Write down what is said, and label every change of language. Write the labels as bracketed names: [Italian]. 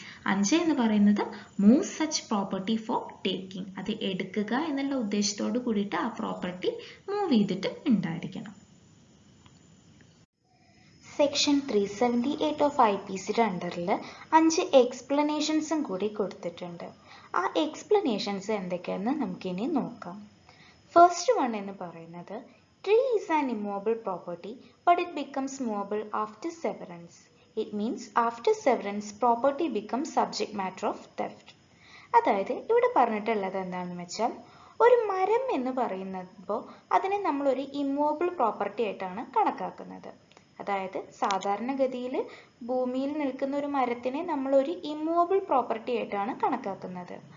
[Malayalam] അഞ്ച് എന്ന് പറയുന്നത് [English] move such property for taking, [Malayalam] അത് എടുക്കുക എന്നുള്ള ഉദ്ദേശത്തോട് കൂടിയിട്ട് ആ പ്രോപ്പർട്ടി മൂവ് ചെയ്തിട്ട് ഉണ്ടായിരിക്കണം. സെക്ഷൻ 378 ഓഫ് IPCയുടെ അണ്ടറിൽ 5 എക്സ്പ്ലനേഷൻസും കൂടി കൊടുത്തിട്ടുണ്ട്. ആ എക്സ്പ്ലനേഷൻസ് എന്തൊക്കെയാണെന്ന് നമുക്കിനി നോക്കാം. [English] first one [Malayalam] എന്ന് പറയുന്നത് [English] tree is an immovable property but it becomes movable after severance. It means after severance property becomes subject matter of theft. [Malayalam] അതായത് ഇവിടെ പറഞ്ഞിട്ടുള്ളത് എന്താണെന്ന് വെച്ചാൽ ഒരു മരം എന്ന് പറയുമ്പോൾ അതിനെ നമ്മളൊരു ഇമ്മൂവബിൾ പ്രോപ്പർട്ടി ആയിട്ടാണ് കണക്കാക്കുന്നത്. അതായത് സാധാരണഗതിയിൽ ഭൂമിയിൽ നിൽക്കുന്ന ഒരു മരത്തിനെ നമ്മളൊരു ഇമ്മൂവബിൾ പ്രോപ്പർട്ടി ആയിട്ടാണ് കണക്കാക്കുന്നത്.